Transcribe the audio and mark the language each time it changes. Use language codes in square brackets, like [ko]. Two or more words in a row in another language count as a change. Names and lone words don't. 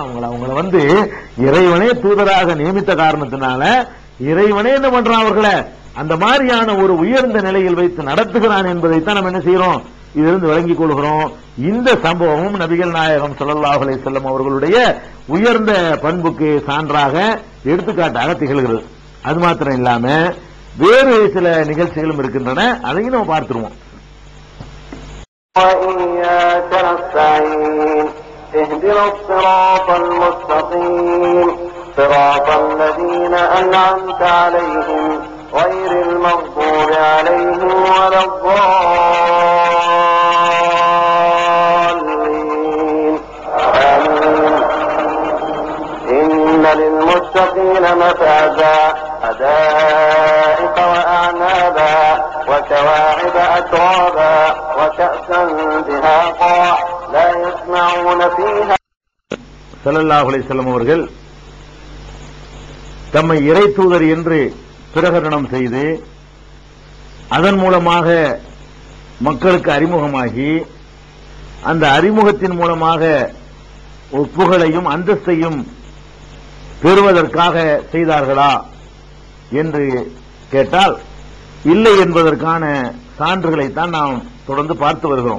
[ta] அவங்கள வந்து இறைவனே தூதராக நியமித்த காரணத்தினால இறைவனே என்ன பண்றான் அவர்களை அந்த மாதிரியான ஒரு உயர்ந்த நிலையில் வைத்து நடத்துகிறான் என்பதைத்தான் நம்ம என்ன செய்யறோம், இதிலிருந்து விளங்கிக் கொள்கிறோம். இந்த சம்பவமும் நபிகள் நாயகம் [ar] صلى الله عليه وسلم [ta] அவர்களுடைய உயர்ந்த பண்புக்கு சான்றாக எடுத்துக்காட்டாக திகழ்கிறது. அது மாத்திரம் இல்லாம வேறு சில நிகழ்ச்சிகளும் இருக்கின்றன, அதையும் நம்ம பார்த்துருவோம். [ar] وإياك نستعين اهدنا الصراط المستقيم صراط الذين أنعمت عليهم غير المغضوب عليهم ولا الضالين آمين. إن للمتقين مفازا حدائق وأعنابا وكواعب أترابا وكأسا دهاقا لا يسمعون فيها. صلى الله عليه وسلم [ta] அவர்கள் தம்மை இறை தூதர் என்று பிரகடனம் செய்து அதன் மூலமாக மக்களுக்கு அறிமுகமாகி அந்த அறிமுகத்தின் மூலமாக புகழையும் அந்தஸ்தையும் பெறுவதற்காக செய்தார்களா என்று கேட்டால் இல்லை என்பதற்கான சான்றுகளைத்தான் நாம் தொடர்ந்து பார்த்து வருகிறோம்.